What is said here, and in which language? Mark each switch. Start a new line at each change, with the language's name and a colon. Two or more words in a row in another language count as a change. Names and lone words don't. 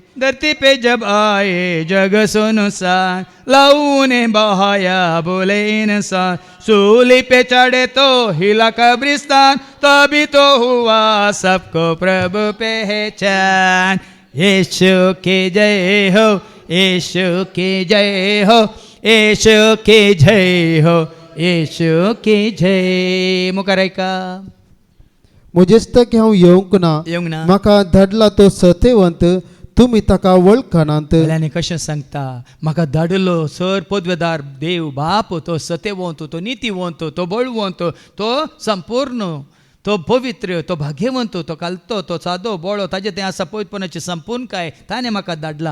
Hindi: धरती पे जब आए जग सुनसान, लहू ने बहाया बोले इंसान, सूली पे चढ़े तो हिला कब्रिस्तान, तभी तो हुआ सबको प्रभु पहचान। यीशु की जय हो, यीशु की जय हो, यीशु की जय हो, यीशु की जय।
Konkani: मुखार का मुझेच तक हांव येवंक येवंक ना, ना. म्हाका धाडला तो सत्यवंत, तुमी ताका वळखनात. आनी कशें सांगता, म्हाका धाडलो सर पदवेदार देव बाप, तो सत्यवंत, तो नितीवंत, तो बळवंत, तो संपूर्ण, तो पवित्र, तो भाग्यवंत, तो कालतो, तो सादो बोळो, ताजे तें आसा पवित्रपणाची संपूर्ण काय ताणें म्हाका धाडला.